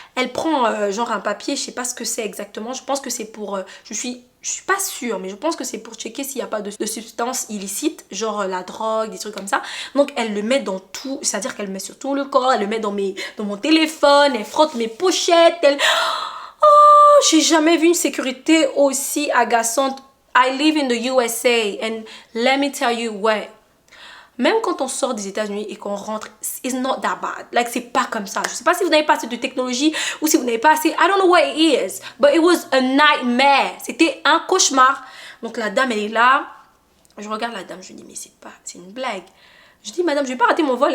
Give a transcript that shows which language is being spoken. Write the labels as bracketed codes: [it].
[fr] Elle prend genre un papier, je sais pas ce que c'est exactement. Je pense que c'est pour, je suis pas sûre, mais je pense que c'est pour checker s'il n'y a pas de substances illicites, genre la drogue, des trucs comme ça. Donc, elle le met dans tout, c'est-à-dire qu'elle le met sur tout le corps. Elle le met dans mon téléphone. Elle frotte mes pochettes. Oh, j'ai jamais vu une sécurité aussi agaçante. [en] I live in the USA and let me tell you what. [fr] Même quand on sort des États-Unis et qu'on rentre, [en] it's not that bad. Like, [fr] c'est pas comme ça. Je sais pas si vous n'avez pas assez de technologie ou si vous n'avez pas assez... [en] I don't know what it is. But it was a nightmare. [fr] C'était un cauchemar. Donc, la dame, elle est là. Je regarde la dame. Je lui dis, mais c'est une blague. Je dis, madame, je vais pas rater mon vol.